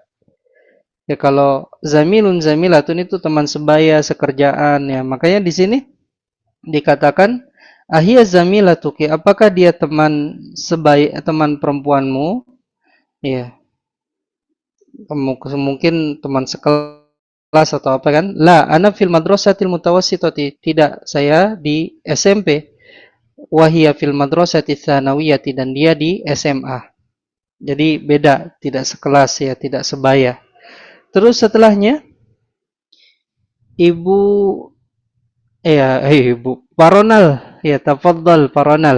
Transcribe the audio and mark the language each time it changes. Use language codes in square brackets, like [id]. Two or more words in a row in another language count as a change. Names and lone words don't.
[id] Ya, kalau [ar] زميل زميلة [id] itu teman sebaya, sekerjaan, ya. Makanya di sini dikatakan [ar] أهي زميلتك, [id] apakah dia teman sebaya, teman perempuanmu? Ya. Mungkin teman sekelas atau apa kan? [ar] لا أنا في المدرسة المتوسطة. [id] Tidak, saya di SMP. [ar] وهي في المدرسة الثانوية, [id] dan dia di SMA. Jadi beda, tidak sekelas ya, tidak sebaya. Terus setelahnya Ibu Paronal, ya, tafadhal Paronal.